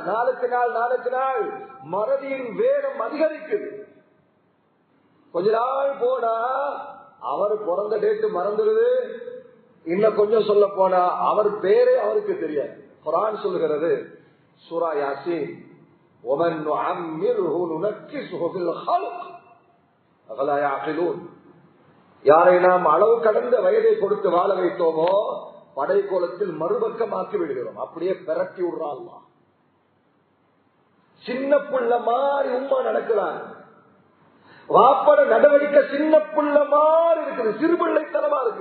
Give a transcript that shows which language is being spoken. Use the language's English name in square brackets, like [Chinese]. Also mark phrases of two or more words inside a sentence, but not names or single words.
[Tamil] நாளுக்கு நாள் மறதியின் வேகம் அதிகரிக்குது. கொஞ்ச நாள் போனா அவர் பிறந்த டேட்டு மறந்துடுது. இன்னும் கொஞ்சம் சொல்ல போனா அவர் பேரே அவருக்கு தெரியாது. குர்ஆன் சொல்கிறது சூரா யாசீன், [Arabic] وَمَنْ نُعَمِّرْهُ نُنَكِّسْهُ فِي الْخَلْقِ أَفَلَا يَعْقِلُونَ. [Tamil] யாரை நாம் அளவு கடந்த வயதை கொடுத்து வாழ வைத்தோமோ படைக்கோலத்தில் மறுபக்கமாக்கி விடுகிறோம். அப்படியே பெரட்டி விடுறான் அல்லாஹ். சின்ன புள்ள மாதிரி உம்மா நடக்கிறான், வாப்பட நடவடிக்கை சின்ன புள்ள மாதிரி இருக்குது, சிறுபிள்ளைத்தனமா இருக்கு.